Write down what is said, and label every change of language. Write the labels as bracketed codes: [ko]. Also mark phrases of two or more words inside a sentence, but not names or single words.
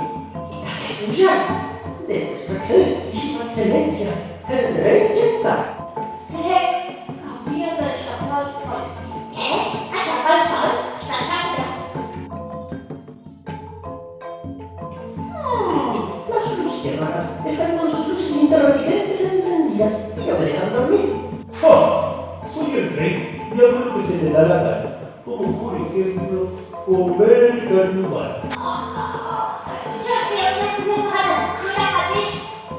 [es] Refugia de vuestra excelentísima excelencia, el rey Gecko. [ca] Crec que hauria d'aixecar el sol. Què? Aixecar el sol? Espectacle! [es] Las luciérnagas están con sus luces intermitentes encendidas y no me dejan dormir. ¡Ah! Soy el rey y hago lo que se me da la gana, como por ejemplo, comer carne humana. [ca] Jo sé una cosa, ara mateix